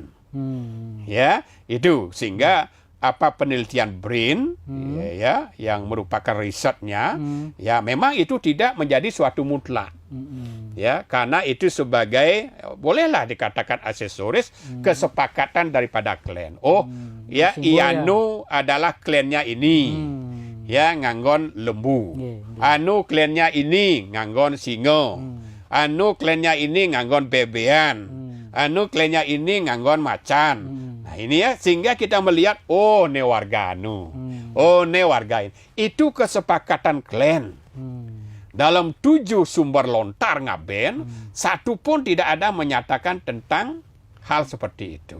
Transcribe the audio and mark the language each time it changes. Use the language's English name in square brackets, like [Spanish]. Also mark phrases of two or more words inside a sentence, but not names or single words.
[Indonesian] Ya, itu sehingga apa penelitian BRIN ya yang merupakan risetnya ya memang itu tidak menjadi suatu mutlak. Ya, karena itu sebagai bolehlah dikatakan aksesoris kesepakatan daripada klan. Ya, Ianu adalah klannya ini. Ya, [Balinese] nganggon lembu. [Indonesian] Anu klannya ini nganggon singa. Anu klannya ini nganggon bebean. Anu klannya ini nganggon macan. Nah, ini ya sehingga kita melihat ne warga anu. Ne warga ini. Itu kesepakatan klan. Dalam 7 sumber lontar ngaben, satu pun tidak ada menyatakan tentang hal seperti itu.